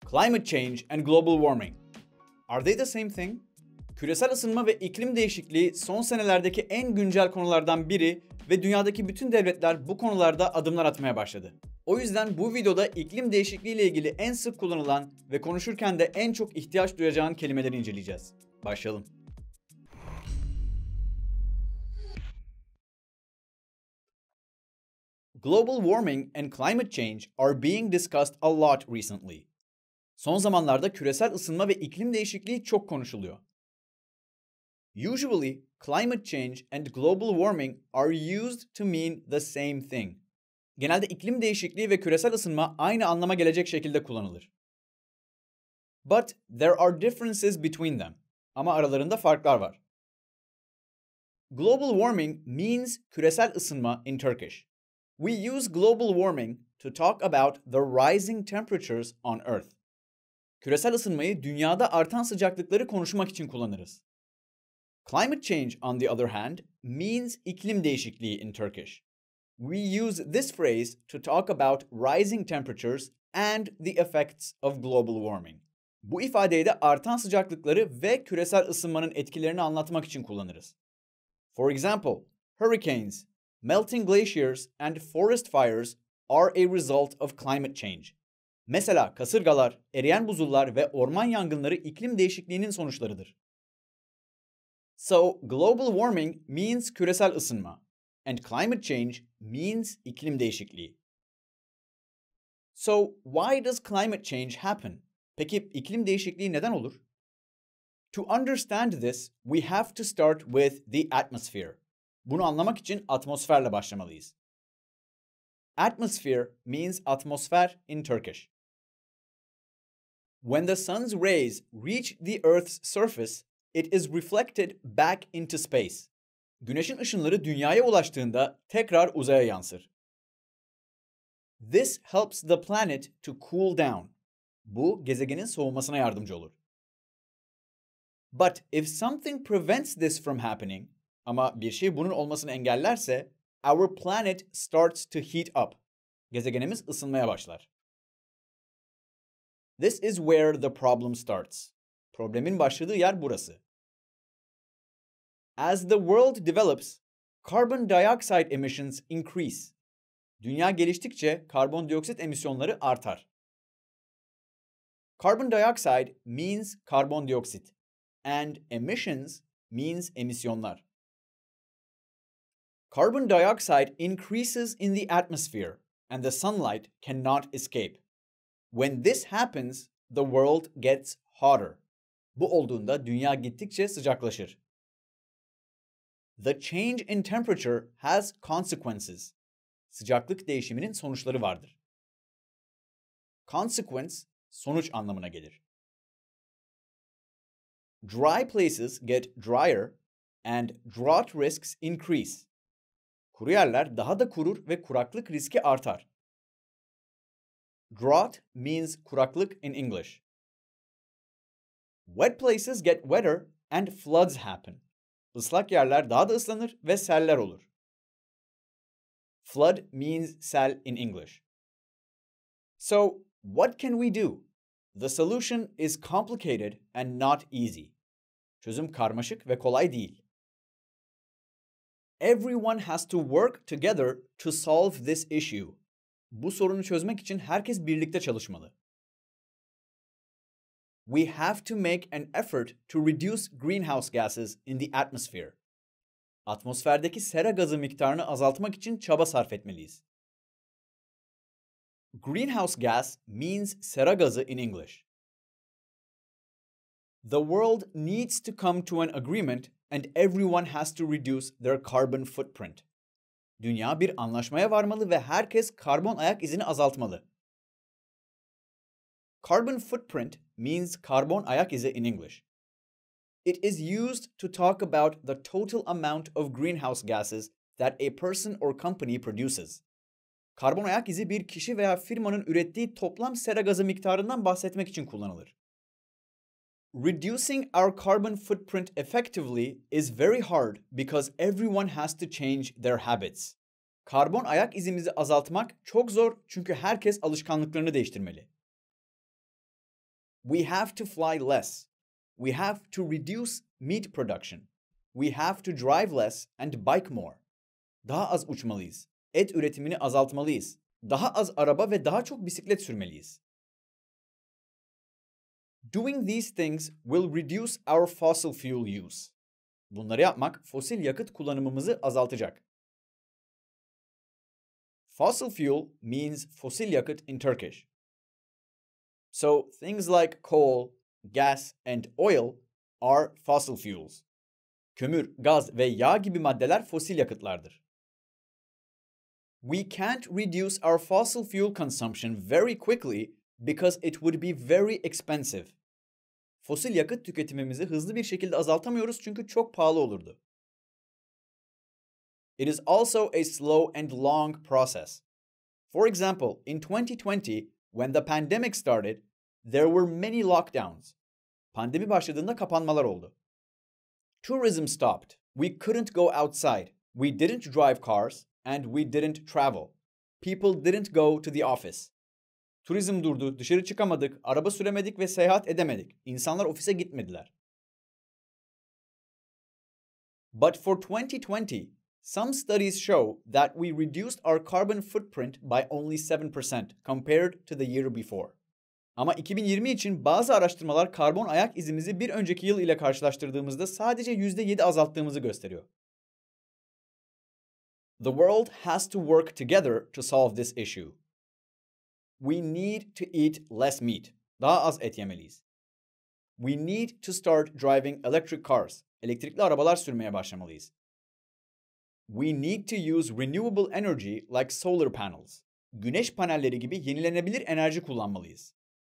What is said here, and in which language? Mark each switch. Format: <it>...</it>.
<en>Climate change and global warming. Are they the same thing?</en> <tr>Küresel ısınma ve iklim değişikliği son senelerdeki en güncel konulardan biri ve dünyadaki bütün devletler bu konularda adımlar atmaya başladı. O yüzden bu videoda iklim değişikliği ile ilgili en sık kullanılan ve konuşurken de en çok ihtiyaç duyacağın kelimeleri inceleyeceğiz. Başlayalım.</tr> <en>Global warming and climate change are being discussed a lot recently.</en> <tr>Son zamanlarda küresel ısınma ve iklim değişikliği çok konuşuluyor.</tr> <en>Usually, climate change and global warming are used to mean the same thing.</en> <tr>Genelde iklim değişikliği ve küresel ısınma aynı anlama gelecek şekilde kullanılır.</tr> <en>But there are differences between them.</en> <tr>Ama aralarında farklar var.</tr> <en>Global warming means</en> <tr>küresel ısınma</tr> <en>in Turkish. We use global warming to talk about the rising temperatures on Earth.</en> <tr>Küresel ısınmayı dünyada artan sıcaklıkları konuşmak için kullanırız.</tr> <en>Climate change, on the other hand, means</en> <tr>iklim değişikliği</tr> <en>in Turkish. We use this phrase to talk about rising temperatures and the effects of global warming.</en> <tr>Bu ifadeyi de artan sıcaklıkları ve küresel ısınmanın etkilerini anlatmak için kullanırız.</tr> <en>For example, hurricanes, melting glaciers and forest fires are a result of climate change.</en> <tr>Mesela kasırgalar, eriyen buzullar ve orman yangınları iklim değişikliğinin sonuçlarıdır.</tr> <en>So, global warming means</en> <tr>küresel ısınma</tr> <en>and climate change means</en> <tr>iklim değişikliği.</tr> <en>So, why does climate change happen?</en> <tr>Peki iklim değişikliği neden olur?</tr> <en>To understand this, we have to start with the atmosphere.</en> <tr>Bunu anlamak için atmosferle başlamalıyız.</tr> <en>Atmosphere means atmosfer in Turkish. When the sun's rays reach the Earth's surface, it is reflected back into space.</en> <tr>Güneşin ışınları dünyaya ulaştığında tekrar uzaya yansır.</tr> <en>This helps the planet to cool down.</en> <tr>Bu gezegenin soğumasına yardımcı olur.</tr> <en>But if something prevents this from happening,</en> <tr>ama bir şey bunun olmasını engellerse,</tr> <en>our planet starts to heat up.</en> <tr>Gezegenimiz ısınmaya başlar.</tr> <en>This is where the problem starts.</en> <tr>Problemin başladığı yer burası.</tr> <en>As the world develops, carbon dioxide emissions increase.</en> <tr>Dünya geliştikçe karbondioksit emisyonları artar.</tr> <en>Carbon dioxide means karbondioksit and emissions means emisyonlar. Carbon dioxide increases in the atmosphere and the sunlight cannot escape. When this happens, the world gets hotter.</en> <tr>Bu olduğunda dünya gittikçe sıcaklaşır.</tr> <en>The change in temperature has consequences.</en> <tr>Sıcaklık değişiminin sonuçları vardır. Consequence, sonuç anlamına gelir.</tr> <en>Dry places get drier and drought risks increase.</en> <tr>Kuru yerler daha da kurur ve kuraklık riski artar.</tr> <en>Drought means kuraklık in English. Wet places get wetter and floods happen.</en> <tr>Islak yerler daha da ıslanır ve seller olur.</tr> <en>Flood means sel in English. So, what can we do? The solution is complicated and not easy.</en> <tr>Çözüm karmaşık ve kolay değil.</tr> <en>Everyone has to work together to solve this issue.</en> <tr>Bu sorunu çözmek için herkes birlikte çalışmalı.</tr> <en>We have to make an effort to reduce greenhouse gases in the atmosphere.</en> <tr>Atmosferdeki sera gazı miktarını azaltmak için çaba sarf etmeliyiz.</tr> <en>Greenhouse gas means</en> <tr>sera gazı</tr> <en>in English. The world needs to come to an agreement and everyone has to reduce their carbon footprint.</en> <tr>Dünya bir anlaşmaya varmalı ve herkes karbon ayak izini azaltmalı.</tr> <en>Carbon footprint means</en> <tr>karbon ayak izi</tr> <en>in English. It is used to talk about the total amount of greenhouse gases that a person or company produces.</en> <tr>Karbon ayak izi bir kişi veya firmanın ürettiği toplam sera gazı miktarından bahsetmek için kullanılır.</tr> <en>Reducing our carbon footprint effectively is very hard because everyone has to change their habits.</en> <tr>Karbon ayak izimizi azaltmak çok zor çünkü herkes alışkanlıklarını değiştirmeli.</tr> <en>We have to fly less. We have to reduce meat production. We have to drive less and bike more.</en> <tr>Daha az uçmalıyız. Et üretimini azaltmalıyız. Daha az araba ve daha çok bisiklet sürmeliyiz.</tr> <en>Doing these things will reduce our fossil fuel use.</en> <tr>Bunları yapmak fosil yakıt kullanımımızı azaltacak.</tr> <en>Fossil fuel means</en> <tr>fosil yakıt</tr> <en>in Turkish. So things like coal, gas, and oil are fossil fuels.</en> <tr>Kömür, gaz ve yağ gibi maddeler fosil yakıtlardır.</tr> <en>We can't reduce our fossil fuel consumption very quickly because it would be very expensive.</en> <tr>Fosil yakıt tüketimimizi hızlı bir şekilde azaltamıyoruz çünkü çok pahalı olurdu.</tr> <en>It is also a slow and long process. For example, in 2020, when the pandemic started, there were many lockdowns.</en> <tr>Pandemi başladığında kapanmalar oldu.</tr> <en>Tourism stopped. We couldn't go outside. We didn't drive cars and we didn't travel. People didn't go to the office.</en> <tr>Turizm durdu, dışarı çıkamadık, araba süremedik ve seyahat edemedik. İnsanlar ofise gitmediler.</tr> <en>But for 2020, some studies show that we reduced our carbon footprint by only 7% compared to the year before.</en> <tr>Ama 2020 için bazı araştırmalar karbon ayak izimizi bir önceki yıl ile karşılaştırdığımızda sadece %7 azalttığımızı gösteriyor.</tr> <en>The world has to work together to solve this issue. We need to eat less meat.</en> <tr>Daha az et yemeliyiz.</tr> <en>We need to start driving electric cars.</en> <tr>Elektrikli arabalar sürmeye başlamalıyız.</tr> <en>We need to use renewable energy like solar panels.</en> <tr>Güneş panelleri gibi yenilenebilir enerji kullanmalıyız.</tr>